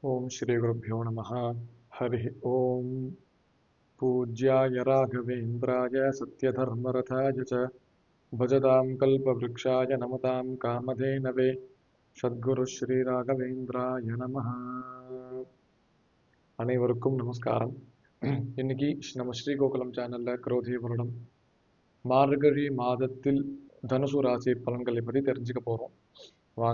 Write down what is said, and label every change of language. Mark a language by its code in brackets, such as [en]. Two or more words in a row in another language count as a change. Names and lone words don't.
[sa] ओम श्री गुरुभ्यो नमः। हरि ओम। पूज्याय राघवेन्द्राय सत्यधर्मरथाय च भजतां कल्पवृक्षाय नमतां कामधेनवे सद्गुरु श्री राघवेन्द्राय नमः. [ta] அனைவருக்கும் நமஸ்காரம். இன்னைக்கு நம்ம ஸ்ரீகோகுலம் சேனல்ல குரோதி வருடம் மார்கழி மாதத்தில் தனுசு ராசி பலன்களை பற்றி தெரிஞ்சுக்க போறோம். வாங்க.